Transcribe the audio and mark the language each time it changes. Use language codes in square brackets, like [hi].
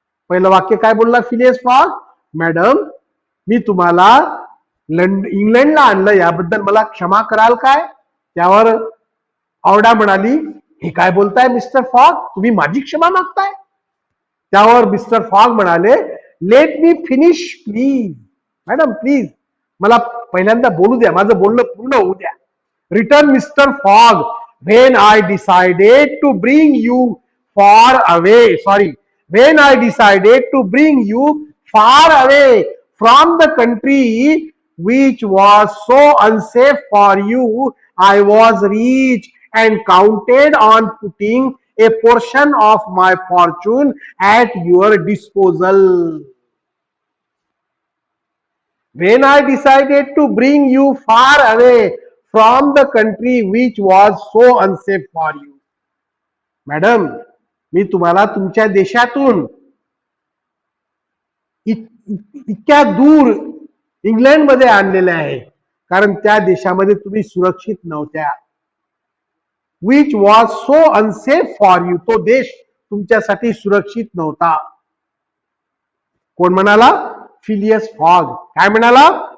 [mr] पहिलं वाक्य काय बोलला फिलियस फॉग? मॅडम, मी तुम्हाला इंग्लंडला आणलं याबद्दल मला क्षमा कराल काय? त्यावर ऑडा म्हणाली, हे काय बोलताय मिस्टर फॉग, तुम्ही माझी क्षमा मागताय? त्यावर मिस्टर फॉग म्हणाले, [en] Let me finish please. [mr] Madam, please मला पहिल्यांदा बोलू द्या, माझं बोलणं पूर्ण होऊ द्या. [en] Return mister Fogg, when I decided to bring you far away, when I decided to bring you far away from the country which was so unsafe for you, I was rich and counted on putting a portion of my fortune at your disposal. When I decided to bring you far away from the country which was so unsafe for you. [mr] Madam, मी तुम्हाला तुमच्या देशातून इतक्या दूर England मध्ये आणलेले आहे कारण त्या देशामध्ये तुम्ही सुरक्षित नव्हत्या. [en] which was so unsafe for you, [mr] तो देश तुमच्यासाठी सुरक्षित नव्हता. कोण म्हणाला? Phileas fog. काय म्हणाला?